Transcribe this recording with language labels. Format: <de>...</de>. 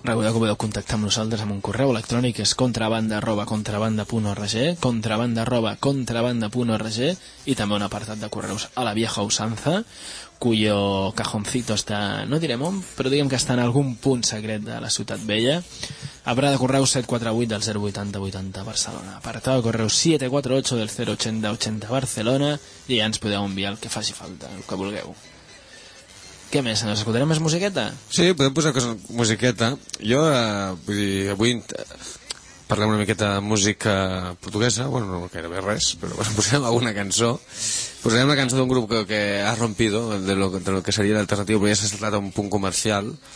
<ca>Recordeu que podeu contactar amb nosaltres amb un correu electrònic, és contrabanda@contrabanda.org, contrabanda@contrabanda.org, i també un apartat de correus</ca> <es>a la vieja usanza, cuyo cajoncito</es> <ca>està, no direm on, però diguem que està en algun punt secret de la ciutat vella.</ca> <es>Habrá de correo 748 del 08080 Barcelona. Apartado de correo 748 del 08080 Barcelona.</es> <ca>Y ya nos podeu enviar el que faci falta, el que vulgueu.</ca> <es>¿Qué más?</es> <ca>¿Nos escoltarem més musiqueta? Sí, podem posar cosa, musiqueta. Jo, vull dir, avui parlem una miqueta de música portuguesa. Bueno, no gairebé res, però bueno, posarem alguna cançó. Posarem la cançó d'un grup que</ca> <es>ha rompido, de lo que</es> <ca>seria l'alternativa, però ja s'ha saltat a un punt comercial.</ca>